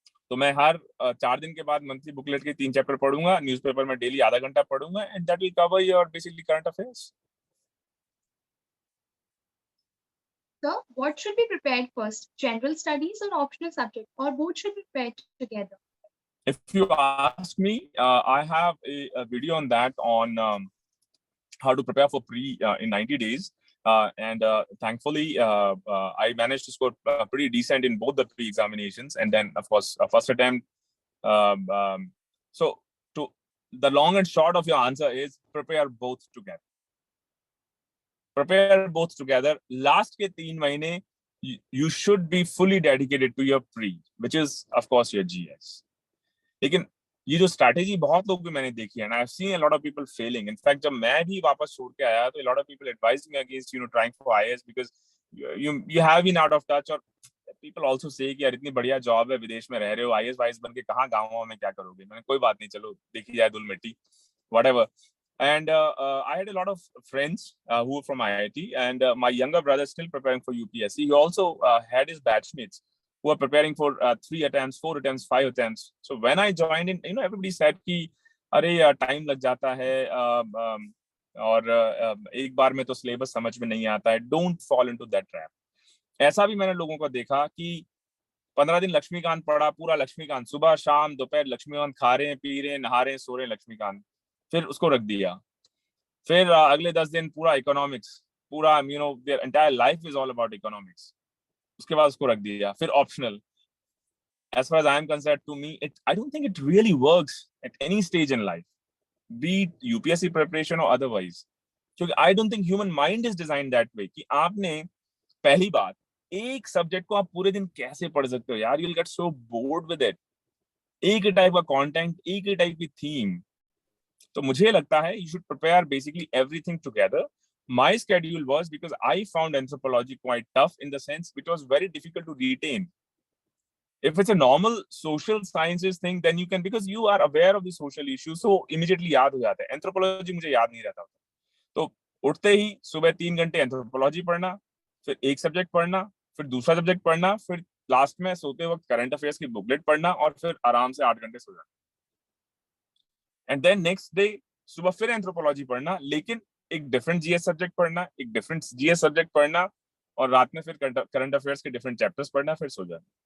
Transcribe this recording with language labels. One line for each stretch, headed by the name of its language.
Hindi: तो मैं हर 4 दिन के बाद मंथली बुकलेट के 3 चैप्टर पढ़ूंगा, न्यूज़पेपर में डेली आधा घंटा पढ़ूंगा,
English: and that will cover your basically current affairs. So what should be prepared first, general studies or optional subject, or both should be prepared together? If you ask me, I have a video on that on how to prepare for pre in 90 days. And thankfully, I managed to score pretty decent in both the pre-examinations. And then, of course, first attempt. So the long and short of your answer is prepare both together. Prepare both together.
Hindi: Last ke 3 mahine,
English: you should be fully dedicated to your pre, which is, of course, your GS.
Hindi: लेकिन ये जो strategy बहुत लोग भी मैंने देखी है,
English: and I've seen a lot of people failing. In fact,
Hindi: जब मैं भी वापस छोड़ के आया तो
English: a lot of people advised me against trying for IAS because you have been out of touch.
Hindi: और
English: people also say
Hindi: कि यार इतनी बढ़िया जॉब है, विदेश में रह रहे हो, IAS वाइस बन के कहाँ गाँव में क्या करोगे? मैंने कोई बात नहीं, चलो देखी जाए धूल मिट्टी, whatever.
English: And I had a lot of friends who were from IIT, and my younger brother is still preparing for UPSC. He also had his batchmates who are preparing for 3 attempts, 4 attempts, 5 attempts. So when I joined in, everybody said
Hindi: कि अरे time लग जाता है और एक बार में तो syllabus समझ में नहीं आता है.
English: Don't fall into that trap.
Hindi: ऐसा भी मैंने लोगों को देखा कि 15 दिन लक्ष्मीकांत पढ़ा, पूरा लक्ष्मीकांत, सुबह शाम दोपहर लक्ष्मीकांत खा रहे हैं, पी रहे हैं, नहा रहे हैं, सो रहे हैं लक्ष्मीकांत, फिर उसको रख दिया. फिर अगले 10 दिन पूरा इकोनॉमिक्स, पूरा
English: their entire life is all about economics.
Hindi: उसके बाद उसको रख दिया. फिर optional.
English: As far as I am concerned, to me, I don't think it really works at any stage in life, be it UPSC preparation or otherwise.
Hindi: क्योंकि
English: I don't think human mind is designed that way
Hindi: कि आपने पहली बात एक subject को आप पूरे दिन कैसे पढ़ सकते हो यार,
English: you'll get so bored with it.
Hindi: एक ही टाइप का कंटेंट, एक ही टाइप की थीम. तो मुझे लगता है
English: you should prepare basically everything together. My schedule was, because I found anthropology quite tough in the sense it was very difficult to retain. If it's a normal social sciences thing, then you can, because you are aware of the social issues, so immediately
Hindi: याद हो जाता है. Anthropology मुझे याद नहीं रहता. तो उठते ही सुबह 3 घंटे anthropology पढ़ना, फिर एक सब्जेक्ट पढ़ना, फिर दूसरा सब्जेक्ट पढ़ना, फिर लास्ट में सोते वक्त करंट अफेयर्स की बुकलेट पढ़ना और फिर आराम से 8 घंटे सो जाना. एंड देन नेक्स्ट डे सुबह फिर एंथ्रोपोलॉजी पढ़ना, लेकिन एक डिफरेंट जीएस सब्जेक्ट पढ़ना, एक डिफरेंट जीएस सब्जेक्ट पढ़ना, और रात में फिर करंट अफेयर्स के डिफरेंट चैप्टर्स पढ़ना, फिर सो जाना.